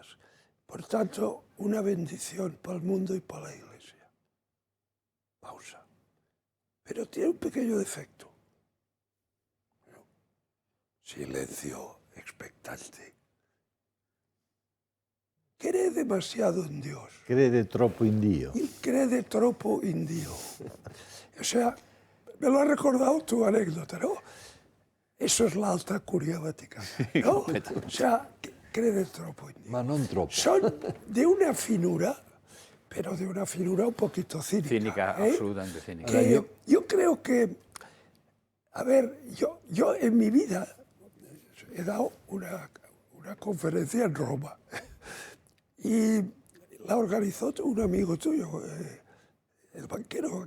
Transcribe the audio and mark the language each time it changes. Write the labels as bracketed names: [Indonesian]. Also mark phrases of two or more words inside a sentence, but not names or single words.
[Spanish] Por tanto, una bendición para el mundo y para la Iglesia. Pausa. Pero tiene un pequeño defecto. Silencio expectante. Cree demasiado en Dios. [Italian] Crede troppo in Dio. [Spanish] Y cree [Italian] troppo in Dio. [Spanish] O sea, me lo ha recordado tu anécdota, ¿no? Eso es la alta curia vaticana, ¿no? O sea, cree [Italian] troppo in Dio. Ma non troppo. [Spanish] Son de una finura, pero de una finura un poquito cínica. Cínica, absolutamente cínica. Que yo creo que, a ver, yo en mi vida he dado una conferencia en Roma y la organizó un amigo tuyo, el banquero